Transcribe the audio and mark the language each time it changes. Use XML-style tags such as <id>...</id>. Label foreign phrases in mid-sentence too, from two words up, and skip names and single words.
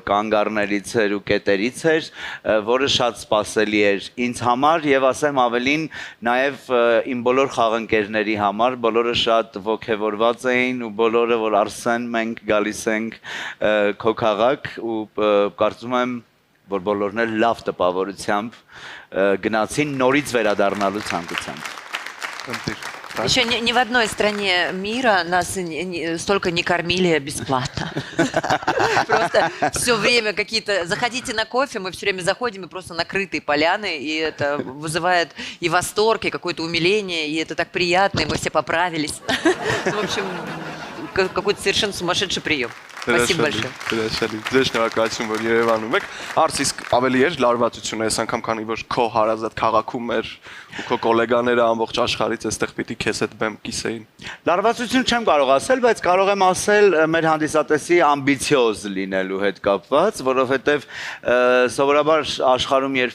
<hy>կանգառներից էր ու կետերից որը շատ սպասելի էր ինձ համար եւ ասեմ ավելին նաեւ իմ բոլոր խաղընկերների համար, բոլորը շատ ողջավորված էին ու բոլորը որ Արսեն մենք գալիս ենք քո քաղաք ու կարծում եմ որ բոլորն էլ լավ տպավորությամբ գնացին норից վերադառնալու ցանկությամբ։</hy> <ru>Еще ни в одной стране мира нас столько не кормили бесплатно. Просто все время какие-то... Заходите на кофе, мы все время заходим, и просто накрытые поляны, и это вызывает и восторг, и какое-то умиление, и это так приятно, и мы все поправились. В общем, какой-то совершенно сумасшедший прием. Спасибо большое.</ru> <hy>Ձեր շնորհակալություն, որ Երևանում եք։ Արս իսկ ավելի էր լարվածություն այս անգամ, քանի որ քո հարազատ քաղաքում էր ու քո գոլեգաները ամբողջ աշխարհից այստեղ պիտի քեզ հետ բեմ կիսեին։ Լարվածություն չեմ կարող ասել, բայց կարող եմ ասել մեր հանդիսատեսի ամբիցիոզ լինելու հետ կապված, որովհետև սովորաբար աշխարհում երբ</hy>